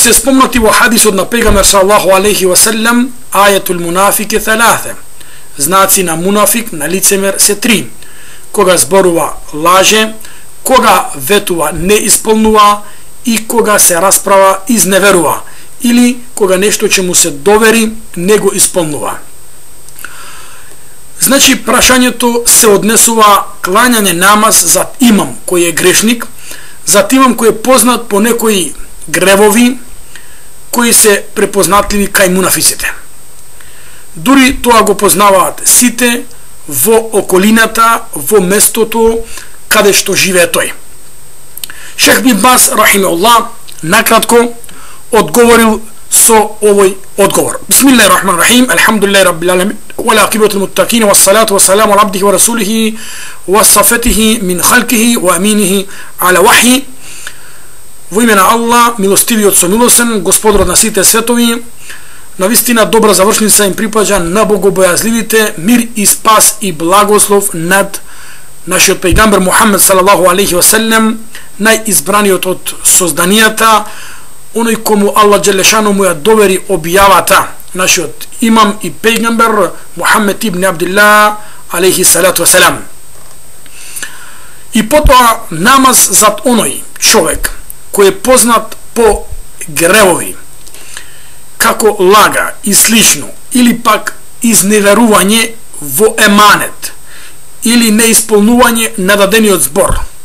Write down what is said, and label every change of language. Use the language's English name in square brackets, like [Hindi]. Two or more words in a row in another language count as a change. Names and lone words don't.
[Macedonian] се спомнути у хадису од пејгамбера [Arabic] صلى الله عليه وسلم: آية المنافق ثلاث, [Macedonian] знаци на мунафик, на лицемер се три: кога зборува лаже, кога ветува не исполнува и кога се расправа изневерува, или кога нешто ће му се довери него исполнува. Значи, прашање то се однесува клањање намаз за имам који је грешник, за имам који је познат по некој гревови који се препознатљиви кај мунафиците. Дури тоа го познаваат сите во околината, во местото каде што живее тој. Шейх бин Баз рахимахуллах накратко одговорил со овој одговор. [Arabic] بسم الله الرحمن الرحيم الحمد لله رب العالمين والعاقبة للمتقين والصلاة والسلام على عبده ورسوله وصفوته من خلقه وأمينه على وحيه. [Macedonian] Во име на Аллах, милостивиот со милосен, господарот на сите светови. Навистина добра завршница им припаѓа на богобојазливите, мир и спас и благослов над нашиот пејгамбер Мухаммед [Arabic] صلى الله عليه وسلم, [Macedonian] најизбраниот од созданијата, оној кому Аллах джелешану му ја довери објавата, нашиот имам и пејгамбер Мухаммед ибн Абдилlah [Arabic] عليه الصلاة والسلام. [Macedonian] И потоа намаз зад оној човек кој е познат по гревови, како лага и слично, или пак изневерување во еманет, или неисполнување на дадениот збор.